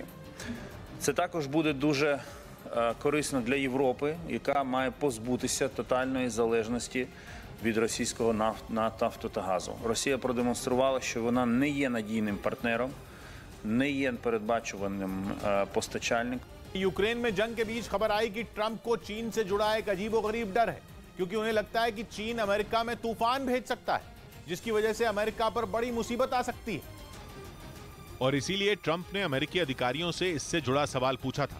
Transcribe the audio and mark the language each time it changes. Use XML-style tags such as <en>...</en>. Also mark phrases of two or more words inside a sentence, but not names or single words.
<uk>Це також буде дуже корисно для Європи, яка має позбутися тотальної залежності від російського нафту та газу. Росія продемонструвала, що вона не є надійним партнером, не є передбачуваним постачальником.</uk> <hi>यूक्रेन में जंग के बीच खबर आई कि ट्रंप को चीन से जुड़ा एक अजीबोगरीब डर है, क्योंकि उन्हें लगता है कि चीन अमेरिका में तूफान भेज सकता है, जिसकी वजह से अमेरिका पर बड़ी मुसीबत आ सकती है। और इसीलिए ट्रंप ने अमेरिकी अधिकारियों से इससे जुड़ा सवाल पूछा था।</hi>